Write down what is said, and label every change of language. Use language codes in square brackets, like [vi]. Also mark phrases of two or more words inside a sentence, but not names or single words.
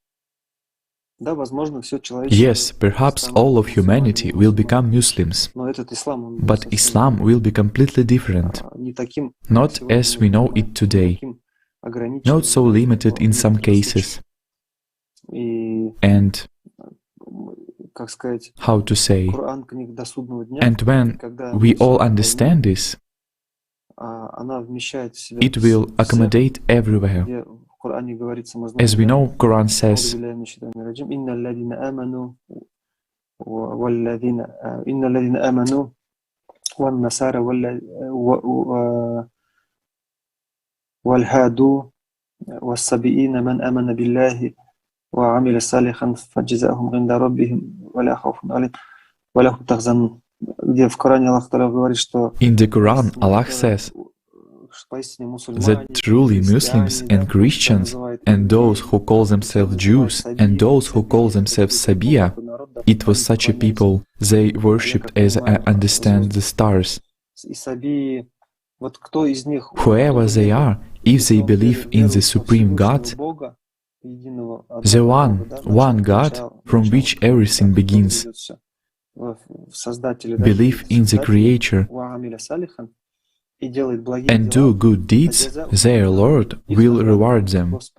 [en] Yes, perhaps all of humanity will become Muslims, but Islam will be completely different, not as we know it today, not so limited in some cases, and, how to say, and when we all understand this, it will accommodate everywhere. As we know, Quran says, [ar] والهادو والسبئين من آمن بالله وعمل صالحا فجزاؤهم عند ربهم ولا خوف عليهم ولا هم يحزنون. [ru] Где в Коране Аллах Та'аля говорит, что [en] in the Quran, Allah says that truly Muslims and Christians and those who call themselves Jews and those who call themselves Sabiya, it was such a people they worshipped as I understand the stars. Whoever they are, if they believe in the Supreme God, the one God from which everything begins, believe in the Creator, and do good deeds, their Lord will reward them.